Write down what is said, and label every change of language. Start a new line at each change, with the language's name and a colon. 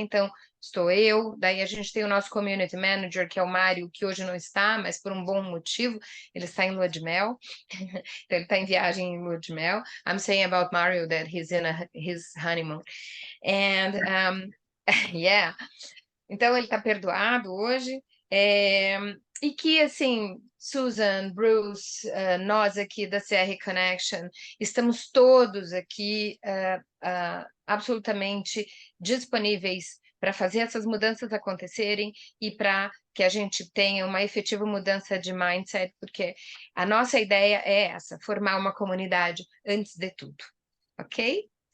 Portuguese: Então estou eu, daí a gente tem o nosso community manager, que é o Mário, que hoje não está, mas por um bom motivo, ele está em lua de mel. Então, ele está em viagem em lua de mel.
English: I'm saying about Mario that he's in his honeymoon. And, yeah.
Portuguese: Então, ele está perdoado hoje. E que, assim, Susan, Bruce, nós aqui da CR Connection, estamos todos aqui absolutamente disponíveis para fazer essas mudanças acontecerem e para que a gente tenha uma efetiva mudança de mindset, porque a nossa ideia é essa, formar uma comunidade antes de tudo, ok?